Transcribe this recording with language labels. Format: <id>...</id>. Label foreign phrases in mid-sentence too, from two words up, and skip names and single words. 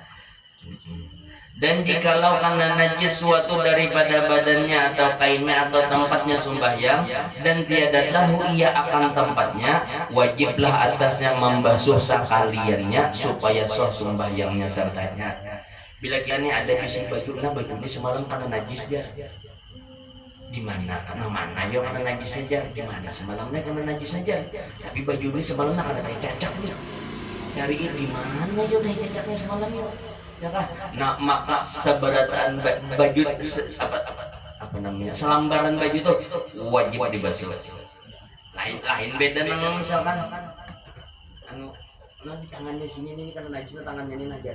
<ms>Dan jikalau karena najis suatu daripada badannya atau kainnya atau tempatnya sembahyang dan tiada tahu ia akan tempatnya, wajiblah atasnya membasuh sekaliannya supaya sah sembahyangnya sertanya.</ms> <id>Bila kiranya ada isi baju, nah baju ini semalam karena najis dia. Di mana? Karena mana? Ya karena najis saja. Di mana? Semalamnya karena najis saja. Tapi baju ini semalamnya karena tai cacak nih. Cariin di mana ya tai cacaknya semalamnya. Ya kan? Nah, maka seberataan baju apa namanya?</id> <bjn>Selambaran baju itu wajib dibasuh. Lain beda nang misalkan di tangannya sini ini karena najis, tangannya ini aja.</bjn>